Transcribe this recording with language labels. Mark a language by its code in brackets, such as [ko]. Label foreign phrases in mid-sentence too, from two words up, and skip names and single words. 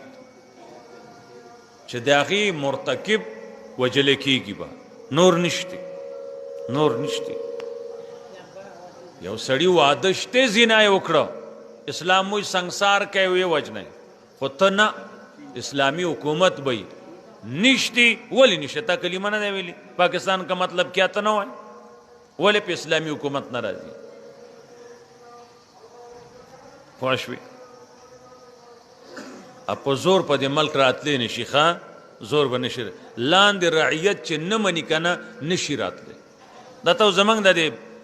[ps] چې د هغې مرتکب وجل کېږي به نور نشته یو سړي واده شته زنا یې وکړه اسلام موږ سنګسار کوي ویې وجنی خو ته نه اسلامي حکومت به یې نشتی ولې نشته تا کلمه نه دی ویلي [ur] پاکستان کا مطلب کیا [ps] ته نه وایي ولې په اسلامي حکومت نه راځي پوه شوې په زور په دې ملک راتلی نشي ښه زور به نشي لاندې رعیت چې نه مني که نه نشي راتلی دا ته زموږ د دې